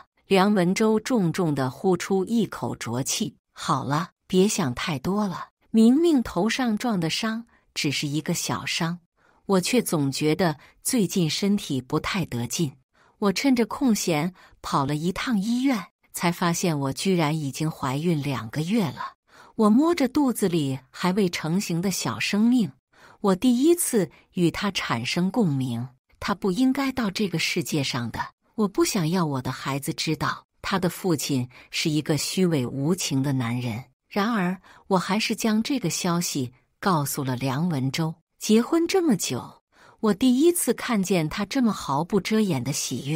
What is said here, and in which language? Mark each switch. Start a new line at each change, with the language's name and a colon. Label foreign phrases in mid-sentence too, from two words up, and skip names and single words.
Chinese: 梁文洲重重地呼出一口濁氣：“好了，別想太多了，明明頭上撞的傷只是一個小傷，我卻總覺得最近身體不太得勁。我趁着空閒跑了一趟醫院，才發現我居然已經懷孕2個月了。我摸着肚子裡還未成型的小生命，我第一次與他產生共鳴。他不應該到這個世界上的。我不想要我的孩子知道，他的父親是一個虛偽無情的男人。然而，我還是將這個消息告訴了梁文周。結婚這麼久，我第一次看見他這麼毫不遮掩的喜悅。